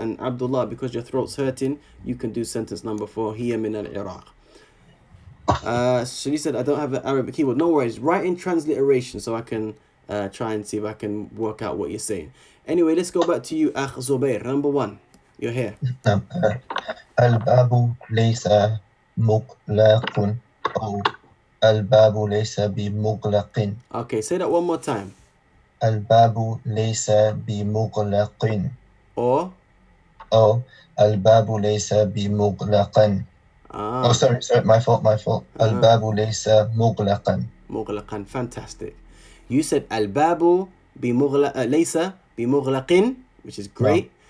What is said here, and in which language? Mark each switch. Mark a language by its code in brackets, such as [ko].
[en] And Abdullah, because your throat's hurting, you can do sentence number 4, [ar] hiya min al-Iraq. [en] She said, I don't have the Arabic keyboard. No worries, write in transliteration so I can try and see if I can work out what you're saying. Anyway, let's go back to you, Akh Zubair, number 1. You're here. [ar] الباب ليس مغلق أو الباب ليس بمغلق. [en] Okay, say that one more time. [ar] الباب ليس بمغلق [en] Or [ar] الباب ليس بمغلق. [en] Oh, sorry, my fault. [ar] الباب ليس مغلقا. [en] مغلقا, fantastic. You said [ar] الباب ليس بمغلق, [en] which is great.